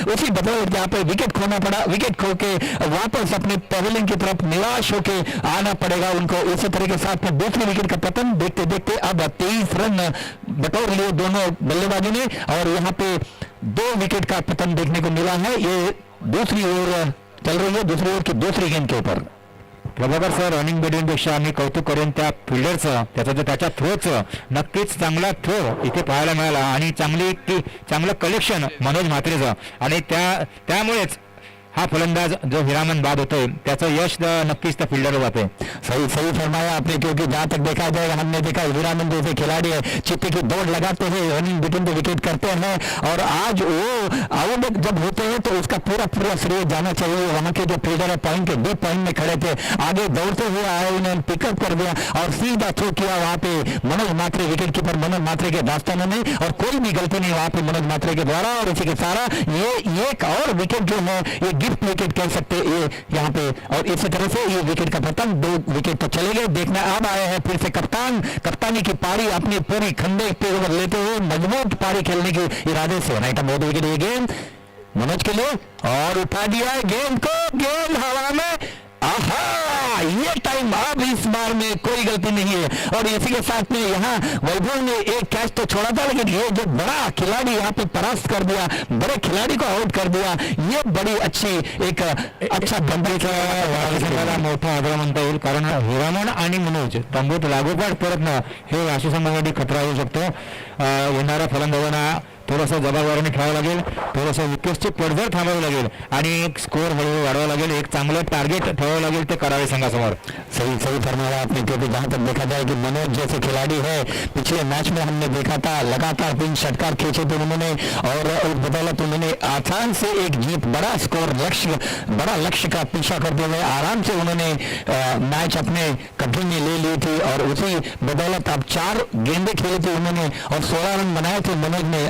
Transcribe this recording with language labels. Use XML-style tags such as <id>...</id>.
<hi>उसी बदौलत यहाँ पे विकेट खोना पड़ा. विकेट खो के वापस अपने पवेलियन की तरफ निराश होके आना पड़ेगा उनको. इसी तरह के साथ में दूसरी विकेट का पतन देखते देखते अब 23 रन बटोर लिए दोनों बल्लेबाजों ने, और यहाँ पे 2 विकेट का पतन देखने को मिला है. ये दूसरी ओवर चल रही है, दूसरी ओवर की दूसरी गेंद के ऊपर.</hi> <mr>प्रभाकर सर, रनिंग बॅटिंगपेक्षा आम्ही कौतुक करेन त्या फिल्डरचं, त्याच्या थ्रोचं. नक्कीच चांगला थ्रो इथे पाहायला मिळाला आणि चांगलं कलेक्शन मनोज म्हात्रेचं. आणि त्यामुळेच हा फलंदाज जो हिरामन बाद होतोय त्याचं यश नक्कीच त्या फिल्डरवर जाते.</mr> <hi>सही फरमाया आपने. क्योंकि जहां तक देखा जाएगा, हमने देखा हिरामन जैसे खिलाड़ी है, चित्ते की दौड़ लगाते हैं, रनिंग बिटवीन पे विकेट करते हैं, और आज वो आउट जब होते हैं तो उसका पूरा श्रेय जाना चाहिए. वहां के जो फील्डर है पॉइंट के डीप पॉइंट में खड़े थे, आगे दौड़ते हुए आए, उन्होंने पिकअप कर दिया और सीधा थ्रो किया वहां पे मनोज म्हात्रे, विकेट कीपर मनोज म्हात्रे के दास्तानों में. और कोई भी गलती नहीं वहां पे मनोज म्हात्रे के द्वारा. और इसी के सारा ये एक और विकेट जो है, ये गिफ्ट विकेट कह सकते ये यहाँ पे. और इसी तरह से ये विकेट का पतन, 2 विकेट तो चले गए. देखना अब आए हैं फिर से कप्तानी की पारी, अपनी पूरी खंडे पे ओवर लेते हुए मजबूत पारी खेलने के इरादे से. राइट बहुत विकेट ये गेंद मनोज के लिए, और उठा दिया है गेंद को. गेंद हवा में. आहा, ये टाइम अब इस बार में कोई गलती नहीं है. और इसी के साथ में यहाँ वैभव ने एक कैच तो छोड़ा था, लेकिन ये जो बड़ा खिलाड़ी यहाँ पे परास्त कर दिया, बड़े खिलाड़ी को आउट कर दिया, ये बड़ी अच्छी एक अच्छा</hi> <mr>संघाला मोठा आदर म्हणता येईल. कारण हिरामन आणि मनोज तंबूत लागोपाठ परतणं हे वाशी संघासाठी खतरा होऊ शकतो. येणाऱ्या फलंदाजांना थोडंसं जबाबदारीने खेळावं लागेल, थोडंसं विकेट्सची पडझड थांबावी लागेल आणि स्कोर हळूहळू वाढवावं लागेल. एक चांगलं टार्गेट ठेवावं लागेल ते करावे संघासमोर.</mr> <hi>सही सही फरमाया आपने, क्योंकि जहां तक देखा जाए कि मनोज जैसे खिलाड़ी है, पिछले मैच में हमने देखा था लगातार 3 षटकार खींचे थे उन्होंने और उस बदौलत उन्होंने आसान से एक जीत, बड़ा स्कोर, बड़ा लक्ष्य का पीछा करते हुए आराम से उन्होंने मैच अपने कब्जे में ले ली थी और उसी बदौलत अब 4 गेंदें खेली थी उन्होंने और 16 रन बनाए थे मनोज ने.</hi>